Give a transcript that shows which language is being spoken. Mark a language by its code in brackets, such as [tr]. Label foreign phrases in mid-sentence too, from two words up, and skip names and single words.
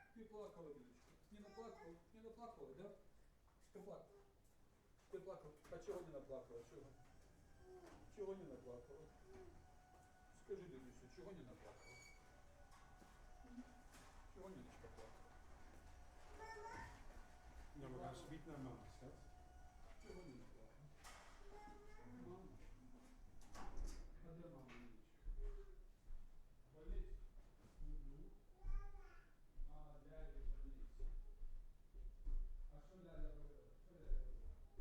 [ru] плакала, Лидочка? Не наплакала? Не наплакала, да? Ты плакала? Ты плакала? А чего не наплакала? Чего? Чего не наплакала? Скажи, Лидочка, чего не наплакала? Чего Ниночка плакала? [nl] Ja, we gaan zometeen naar mama, schat. [ru] Чего не наплакала? Мама. А где мама, Ниночка? В больнице? А, дядя в больнице. А что дядя говорил? Что дядя говорил?